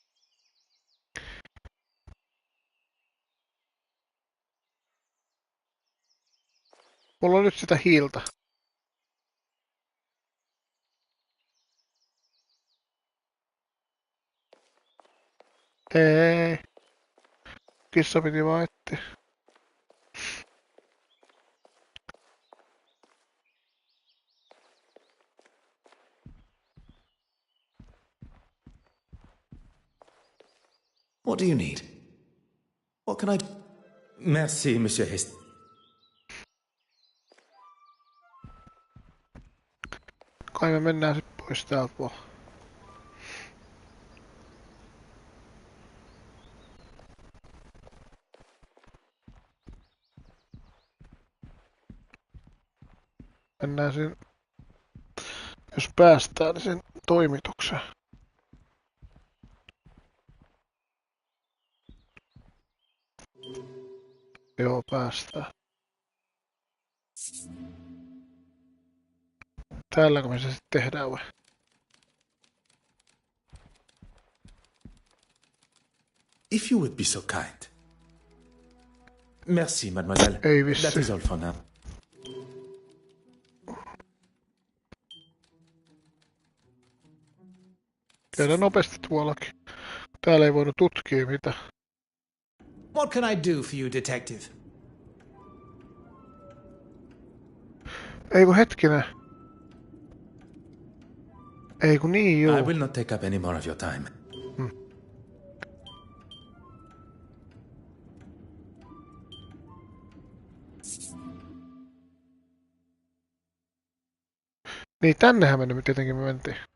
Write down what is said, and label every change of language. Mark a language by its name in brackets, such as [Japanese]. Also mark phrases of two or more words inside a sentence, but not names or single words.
[Finnish] Mulla on nyt sitä hiiltä. Ei. Kissa piti vaan etsiä. [English] What do you need? What can I... [French] Merci, Monsieur Hest. [Finnish] Kai me mennään sit pois täältä vaan. Mennään sen, jos päästään, niin sen toimitukseen. Joo, päästään. Täälläkö me se sitten tehdään vai? [English] If you would be so kind. [French] Merci, mademoiselle. [Finnish] Ei vissi. [English] That is all for now. [Finnish] Käydään nopeasti tuollakin. Täällä ei voinut tutkia mitä. [English] What can I do for you, detective? [Finnish] Ei kun hetkinen. Ei kun niin juu. [English] I will not take up any more of your time. [Finnish] Niin tännehän me tietenkin me mentiin.